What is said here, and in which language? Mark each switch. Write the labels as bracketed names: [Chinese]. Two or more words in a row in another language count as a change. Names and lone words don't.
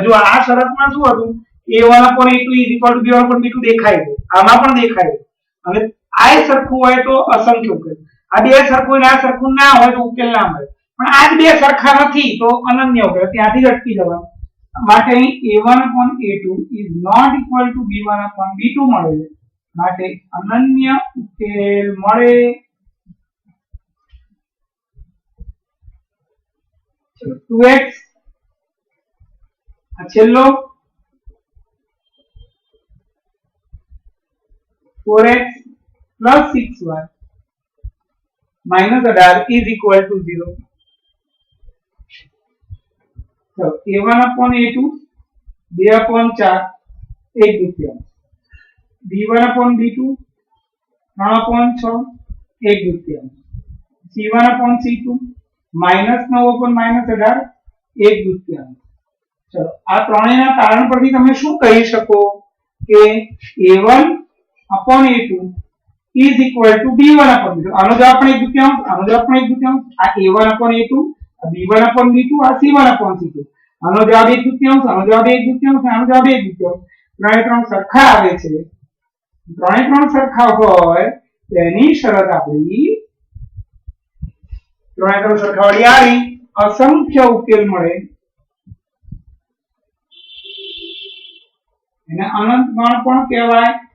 [Gujarati] જો આ શરતમાં શું હતું, a1/a2 b1/b2 દેખાય છે, આમાં પણ દેખાય છે, અને આ સરખું હોય તો અસંખ્ય ઉકેલ, આ બે સરખું ને આ સરખું ના હોય તો ઉકેલ ના મળે. પણ આ બે સરખા નથી તો અનન્ય ઉકેલ, ત્યાંથી જ અટકી જવાનું. માટે અહીં a1/a2 [English] is not equal to [Gujarati] b1/b2 મળે છે, માટે અનન્ય ઉકેલ મળે. [English] ચલો 2x [Gujarati] આ છેલ્લો [English] 4x plus 6y minus 18 is equal to 0. So a1/a2 2/4 1/2, b1/b2 3/6 1/2, c1/c2 -9/-18 1/2. [Gujarati] ચલો આ ત્રણેયના તારણ પરથી તમે શું કહી શકો કે a1/a2 [English] is equal to [Gujarati] b1/b2. આનો જવાબ પણ 1/2, આનો જવાબ પણ 1/2. આ a1/a2, આ b1/b2, આ c1/c2. આનો જવાબ 1/2, આનો જવાબ 1/2, આનો જવાબ 1/2. ત્રણે સરખા આવે છે. ત્રણે સરખા હોય તેની શરત આપણી ત્રણે સરખાવાળી આવી, અસંખ્ય ઉકેલ મળે, એને અનંત ગણ પણ કહેવાય.